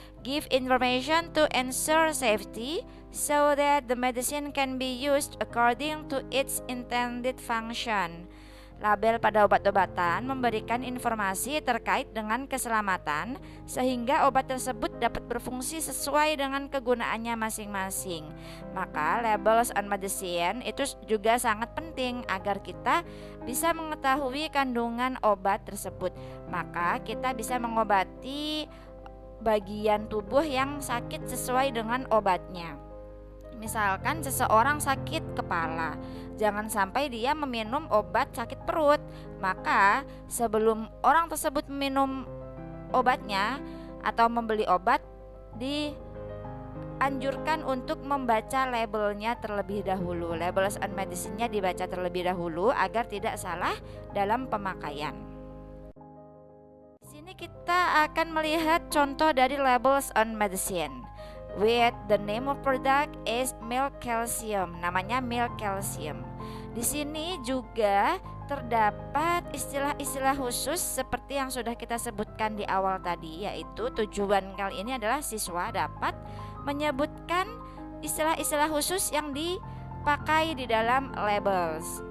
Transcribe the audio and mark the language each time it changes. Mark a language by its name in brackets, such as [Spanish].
[English] Give information to ensure safety so that the medicine can be used according to its intended function. [Indonesian] Label pada obat-obatan memberikan informasi terkait dengan keselamatan sehingga obat tersebut dapat berfungsi sesuai dengan kegunaannya masing-masing. Maka labels on medicine itu juga sangat penting agar kita bisa mengetahui kandungan obat tersebut. Maka kita bisa mengobati bagian tubuh yang sakit sesuai dengan obatnya. Misalkan seseorang sakit kepala, jangan sampai dia meminum obat sakit perut. Maka sebelum orang tersebut meminum obatnya atau membeli obat, dianjurkan untuk membaca labelnya terlebih dahulu. Labels on medicine-nya dibaca terlebih dahulu agar tidak salah dalam pemakaian. Di sini kita akan melihat contoh dari labels on medicine. [English] With the name of product is milk calcium, [Indonesian] namanya [English] milk calcium. [Indonesian] Di sini juga terdapat istilah-istilah khusus seperti yang sudah kita sebutkan di awal tadi, yaitu tujuan kali ini adalah siswa dapat menyebutkan istilah-istilah khusus yang dipakai di dalam labels.